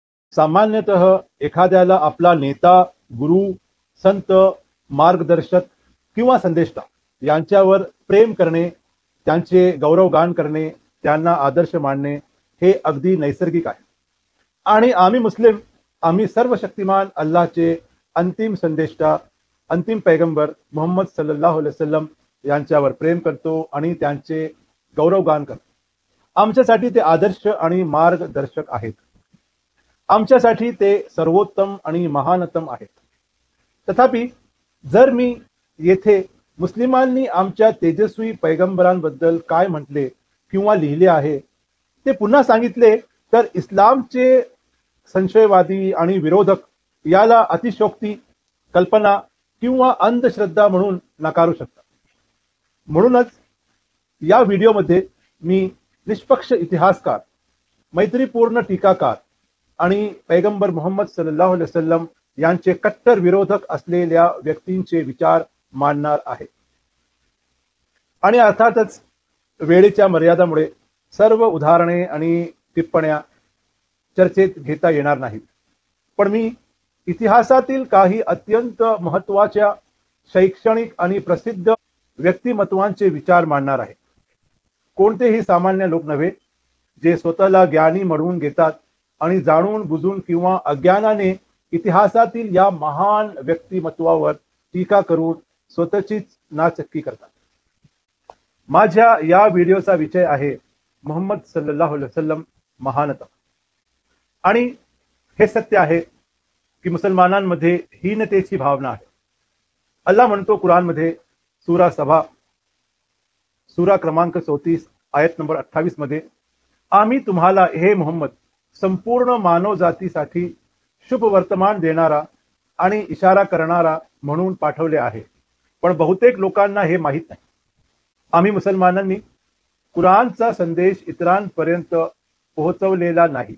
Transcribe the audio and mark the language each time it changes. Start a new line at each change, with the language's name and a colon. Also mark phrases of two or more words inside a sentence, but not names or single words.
Marathi: सामान्यतः एखाद्याला आपला नेता, गुरु, संत, मार्गदर्शक किंवा संदेष्टा यांच्यावर प्रेम करणे, त्यांचे गौरवगान करणे, त्यांना आदर्श मानणे हे अगदी नैसर्गिक आहे. आणि आम्ही मुस्लिम, आम्ही सर्वशक्तिमान अल्लाहचे अंतिम संदेष्टा, अंतिम पैगंबर मुहम्मद
Arabic: صلى الله عليه وسلم
Marathi: यांच्यावर प्रेम करतो आणि त्यांचे गौरवगान करतो. आमच्यासाठी ते आदर्श आणि मार्गदर्शक आहेत. आमच्यासाठी ते सर्वोत्तम आणि महानतम आहेत. तथापि जर मी येथे मुस्लिमांनी आमच्या तेजस्वी पैगंबरांबद्दल काय म्हटले किंवा लिहिले आहे ते पुन्हा सांगितले तर इस्लामचे संशयवादी आणि विरोधक याला अतिशयोक्ती, कल्पना किंवा अंधश्रद्धा म्हणून नकारू शकतात. म्हणूनच या व्हिडिओमध्ये मी निष्पक्ष इतिहासकार, मैत्रीपूर्ण टीकाकार आणि पैगंबर मुहम्मद
Arabic: صلى الله عليه وسلم
Marathi: यांचे कट्टर विरोधक असलेल्या व्यक्तींचे विचार मांडणार आहे. आणि अर्थातच वेळेच्या मर्यादामुळे सर्व उदाहरणे आणि टिप्पण्या चर्चेत घेता येणार नाहीत. पण मी इतिहासातील काही अत्यंत महत्त्वाच्या शैक्षणिक आणि प्रसिद्ध व्यक्तिमत्वांचे विचार मांडणार आहे. कोणतेही सामान्य लोक नव्हे, जे स्वतःला ज्ञानी म्हणवून घेतात आणि जाणून बुजून किंवा अज्ञानाने इतिहासातील या महान व्यक्तिमत्वावर टीका करून स्वतःचीच नाचक्की करतात. माझ्या या व्हिडिओचा विषय आहे मुहम्मद
Arabic: صلى الله عليه وسلم
Marathi: महानता. आणि हे सत्य आहे की मुसलमानांमध्ये हीनतेची भावना आहे. अल्लाह म्हणतो कुरानमध्ये सूरा सबा, सूरा क्रमांक 34 आयत नंबर 28 मध्ये, आम्ही तुम्हाला हे मुहम्मद संपूर्ण मानव जातीसाठी शुभ वर्तमान देणारा आणि इशारा करणारा म्हणून पाठवले आहे. पण बहुतेक लोकांना हे माहीत नाही. आम्ही मुसलमानांनी कुरानचा संदेश इतरांपर्यंत पोहोचवलेला नाही.